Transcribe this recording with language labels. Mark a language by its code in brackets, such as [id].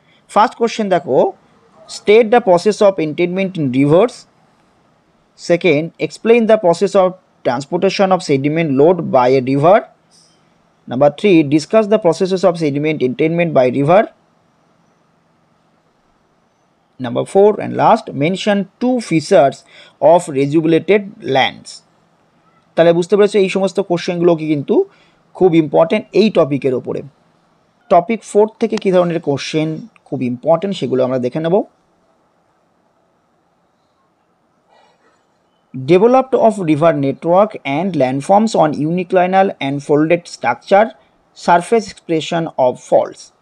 [en] first question [bn] দেখো, [en] State the process of entrainment in rivers. Second, explain the process of transportation of sediment load by a river. Number 3, discuss the processes of sediment entrainment by river. Number 4 and last, mention 2 features of rejuvenated lands. [bn] তাহলে বুঝতে পেরেছো এই সমস্ত কোশ্চেনগুলো কিন্তু খুব important এই টপিকের ওপরে। টপিক 4 থেকে কী ধরনের কোশ্চেন খুব ইম্পর্টেন্ট সেগুলো আমরা দেখে নেব। [en] Developed of river network and landforms on uniclinal and folded structure, surface expression of falls.